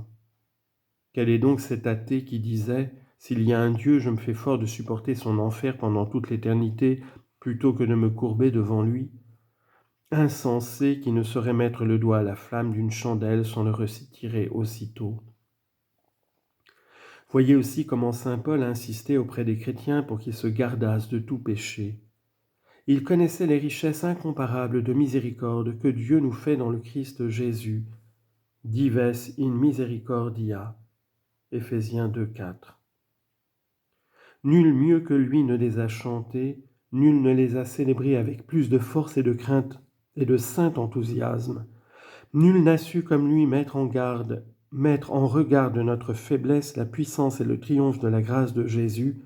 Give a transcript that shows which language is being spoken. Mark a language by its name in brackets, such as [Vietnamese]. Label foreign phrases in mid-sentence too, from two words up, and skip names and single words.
[French] Quel est donc cet athée qui disait « S'il y a un Dieu, je me fais fort de supporter son enfer pendant toute l'éternité plutôt que de me courber devant lui » Insensé qui ne saurait mettre le doigt à la flamme d'une chandelle sans le retirer aussitôt. Voyez aussi comment saint Paul insistait auprès des chrétiens pour qu'ils se gardassent de tout péché. Il connaissait les richesses incomparables de miséricorde que Dieu nous fait dans le Christ Jésus. [Latin] Dives in misericordia. [French] Éphésiens 2, 4. Nul mieux que lui ne les a chantés, nul ne les a célébrés avec plus de force et de crainte et de saint enthousiasme. Nul n'a su comme lui mettre en regard de notre faiblesse la puissance et le triomphe de la grâce de Jésus.